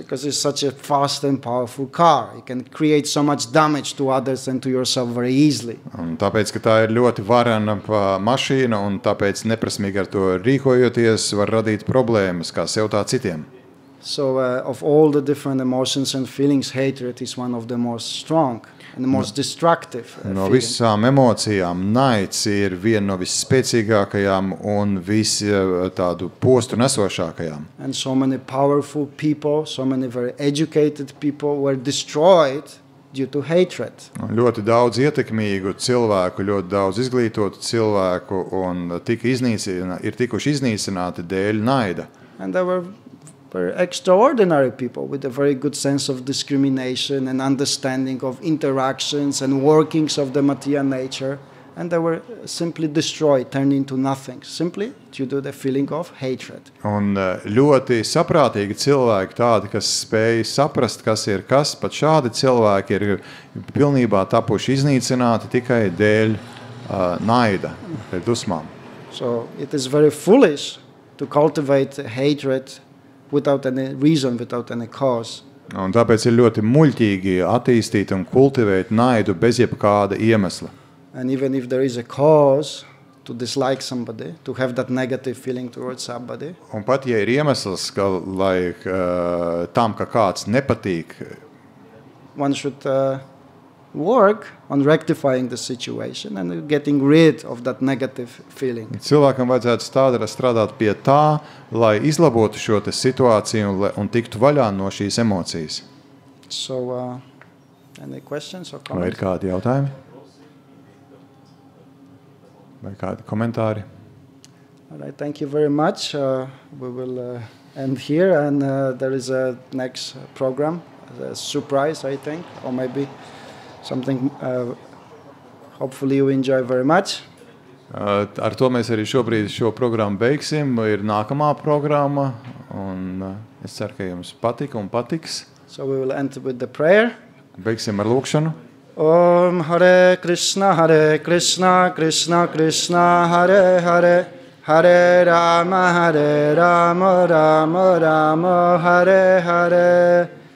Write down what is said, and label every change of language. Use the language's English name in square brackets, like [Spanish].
[English] Because it's such a fast and powerful car. It can create so much damage to others and to yourself very easily. [Latvian] Un tāpēc, ka tā ir ļoti varena mašīna un tāpēc neprasmīgi ar to rīkojoties var radīt problēmas kā sev tā citiem. [English] So of all the different emotions and feelings, hatred is one of the most strong and the most destructive [Latvian] No visām emocijām naids ir viena no visspēcīgākajām un tādu postu nesošākajām. [English] And so many powerful people, so many very educated people were destroyed due to hatred. [Latvian] Ļoti daudz ietekmīgu cilvēku, ļoti daudz izglītotu cilvēku un ir tikuši iznīcināti dēļ naida. [English] And there were very extraordinary people with a very good sense of discrimination and understanding of interactions and workings of the material nature, and they were simply destroyed, turned into nothing, simply due to the feeling of hatred. [Latvian] Un ļoti saprātīgi cilvēki, tādi, kas spēj saprast, kas ir kas, pat šādi cilvēki ir pilnībā tapuši iznīcināti tikai dēļ naida, dēļ dusmām. [English] So it is very foolish to cultivate hatred without any reason, without any cause. [Latvian] Un tāpēc ir ļoti muļķīgi attīstīt un kultivēt naidu bez jebkāda iemesla. [English] And even if there is a cause to dislike somebody, to have that negative feeling towards somebody. [Latvian] Un pat ja ir iemesls, lai tam, ka kāds nepatīk, [English] one should work on rectifying the situation and getting rid of that negative feeling. [Latvian] Cilvēkam vajadzētu strādāt pie tā, lai izlabotu šo situāciju un tiktu vaļā no šīs emocijas. [English] So, any questions or comments? [Latvian] Vai ir kādi jautājumi? Vai kādi komentāri? [English] All right, thank you very much. We will end here, and there is a next program, a surprise, I think, or maybe something hopefully you enjoy very much. [Latvian] Ar to mēs arī šobrīd šo programmu beigsim. Ir nākamā programma, un es ceru, ka jums patika un patiks. [English] So we will end with the prayer. [Latvian] Beigsim ar lūkšanu. [Sanskrit] Om Hare Krishna, Krishna Krishna, Hare Hare, Hare Rama, Rama Rama, Hare Hare.